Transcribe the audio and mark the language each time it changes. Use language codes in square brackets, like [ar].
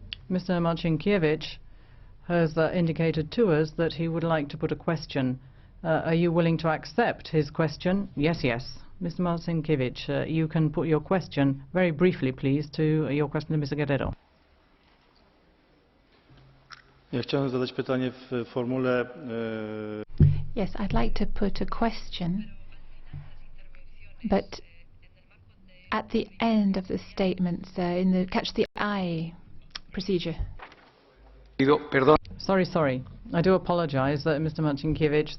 [en] Mr. Marcinkiewicz has indicated to us that he would like to put a question. Are you willing to accept his question? Yes, yes. Mr. Marcinkiewicz, you can put your question very briefly, please, to your question to Mr. Guerrero. [pl] Ja chciałem zadać pytanie w formule. [en] Yes, I'd like to put a question But at the end of the statements, in the catch the eye procedure. Sorry. I do apologise, Mr. Marcinkiewicz.